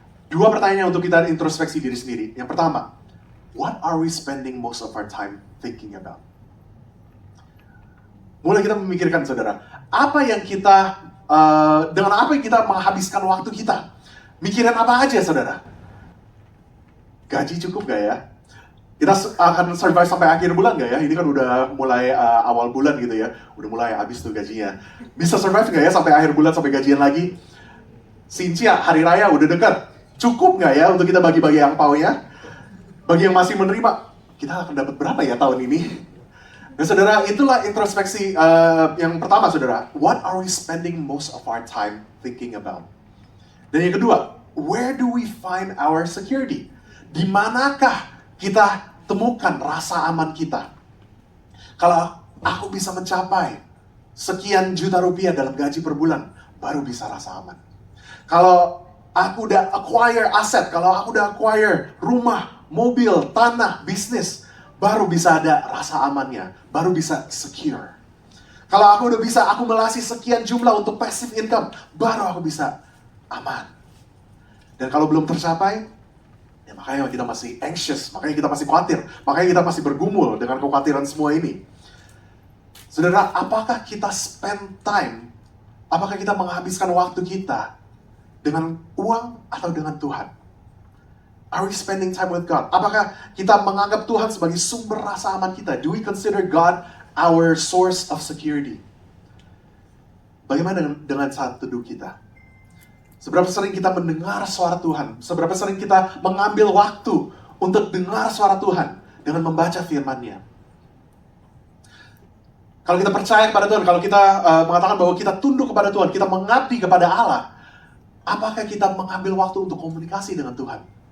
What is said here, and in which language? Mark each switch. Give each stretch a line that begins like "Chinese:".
Indonesian: Dua pertanyaan untuk kita introspeksi diri sendiri. Yang pertama,
English: what are we spending most of our time thinking about?
Indonesian: Mulai kita memikirkan, saudara, apa yang kita dengan apa yang kita menghabiskan waktu kita. Mikirin apa aja, saudara? Gaji cukup gak ya? Kita akan survive sampai akhir bulan gak ya? Ini kan udah mulai awal bulan gitu ya. Udah mulai habis tuh gajinya. Bisa survive gak ya sampai akhir bulan, sampai gajian lagi? Sincia, hari raya udah dekat. Cukup gak ya untuk kita bagi-bagi angpaunya? Bagi yang masih menerima, kita akan dapat berapa ya tahun ini? Nah, saudara, itulah introspeksi yang pertama, saudara.
English: What are we spending most of our time thinking about?
Indonesian: Dan yang kedua,
English: where do we find our security?
Indonesian: Di manakah kita temukan rasa aman kita? Kalau aku bisa mencapai sekian juta rupiah dalam gaji per bulan, baru bisa rasa aman. Kalau aku udah acquire aset, kalau aku udah acquire rumah, mobil, tanah, bisnis, baru bisa ada rasa amannya, baru bisa secure. Kalau aku udah bisa akumulasi sekian jumlah untuk passive income, baru aku bisa aman. Dan kalau belum tercapai, ya makanya kita masih anxious, makanya kita masih khawatir, makanya kita masih bergumul dengan kekhawatiran semua ini. Saudara, apakah kita spend time, apakah kita menghabiskan waktu kita dengan uang atau dengan Tuhan?
English: Are we spending time with God?
Indonesian: Apakah kita menganggap Tuhan sebagai sumber rasa aman kita?
English: Do we consider God our source of security?
Indonesian: Bagaimana dengan saat teduh kita? Seberapa sering kita mendengar suara Tuhan? Seberapa sering kita mengambil waktu untuk dengar suara Tuhan dengan membaca firman-Nya? Kalau kita percaya kepada Tuhan, kalau kita mengatakan bahwa kita tunduk kepada Tuhan, kita mengabdi kepada Allah, apakah kita mengambil waktu untuk komunikasi dengan Tuhan?